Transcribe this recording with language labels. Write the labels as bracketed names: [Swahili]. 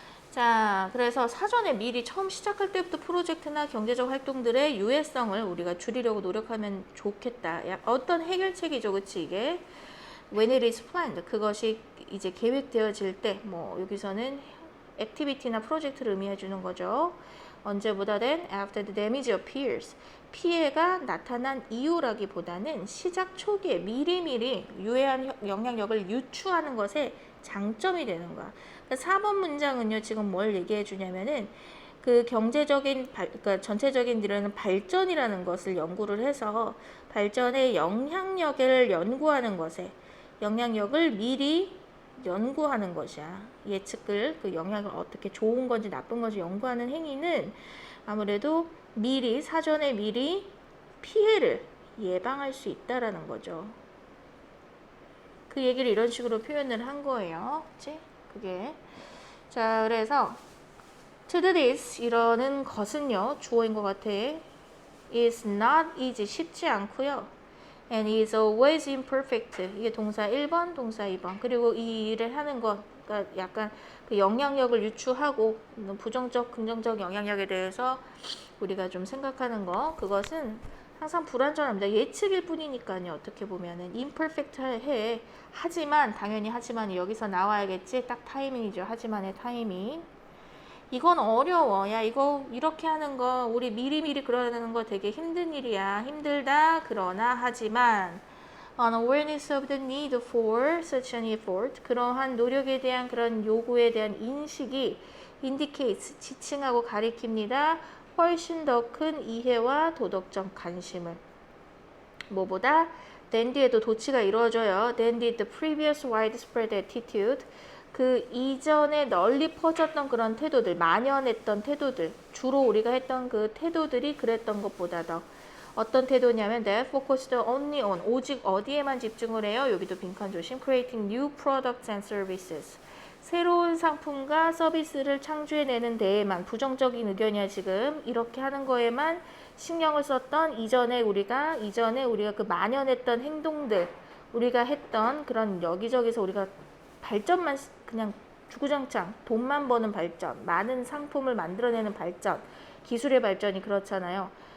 [Korean] 자, 그래서 사전에 미리 처음 시작할 때부터 프로젝트나 경제적 활동들의 유해성을 우리가 줄이려고 노력하면 좋겠다. 어떤 해결책이죠, 그치 이게? [English] When it is planned, [Korean] 그것이 이제 계획되어질 때, 뭐 여기서는 액티비티나 프로젝트를 의미해 주는 거죠. 언제보다 [English] then after the damage appears. [Korean] 피해가 나타난 이유라기보다는 시작 초기에 미리미리 유해한 영향력을 유추하는 것에 장점이 되는 거야. 그러니까 4번 문장은요, 지금 뭘 얘기해 주냐면은 그 경제적인, 그러니까 전체적인 이런 발전이라는 것을 연구를 해서 발전의 영향력을 연구하는 것에 영향력을 미리 연구하는 것이야. 예측을 그 영향을 어떻게 좋은 건지 나쁜 건지 연구하는 행위는 아무래도 사전에 미리 피해를 예방할 수 있다라는 거죠. 그 얘기를 이런 식으로 표현을 한 거예요. 그치? 그게. 자, 그래서 [English] to do this [Korean] 이러는 것은요, 주어인 것 같아. [English] is not easy, [Korean] 쉽지 않고요. [English] and is always imperfect. [Korean] 이게 동사 1번, 동사 2번. 그리고 이 일을 하는 것, 그러니까 약간 그 영향력을 유추하고 부정적, 긍정적 영향력에 대해서 우리가 좀 생각하는 거, 그것은 항상 불완전합니다. 예측일 뿐이니까요. 어떻게 보면은 imperfect 해. 하지만 당연히 하지만이 여기서 나와야겠지. 딱 타이밍이죠. 하지만의 타이밍. 이건 어려워. 야, 이거 이렇게 하는 거 우리 미리미리 그러는 거 되게 힘든 일이야. 힘들다. 그러나 하지만 [English] an awareness of the need for such an effort, [Korean] 그러한 노력에 대한 그런 요구에 대한 인식이 indicates, 지칭하고 가리킵니다. 훨씬 더 큰 이해와 도덕적 관심을. 뭐보다 than 뒤에도 도치가 이루어져요. [English] than did the previous widespread attitude. [Korean] 그 이전에 널리 퍼졌던 그런 태도들, 만연했던 태도들, 주로 우리가 했던 그 태도들이 그랬던 것보다 더 어떤 태도냐면 [English] that focused only on, [Korean] 오직 어디에만 집중을 해요? 여기도 빈칸 조심. [English] creating new products and services. [Korean] 새로운 상품과 서비스를 창조해내는 데에만, 부정적인 의견이야 지금. 이렇게 하는 거에만 신경을 썼던 이전에 우리가 그 만연했던 행동들, 우리가 했던 그런 여기저기서 우리가 발전만 그냥 주구장창 돈만 버는 발전, 많은 상품을 만들어내는 발전, 기술의 발전이 그렇잖아요.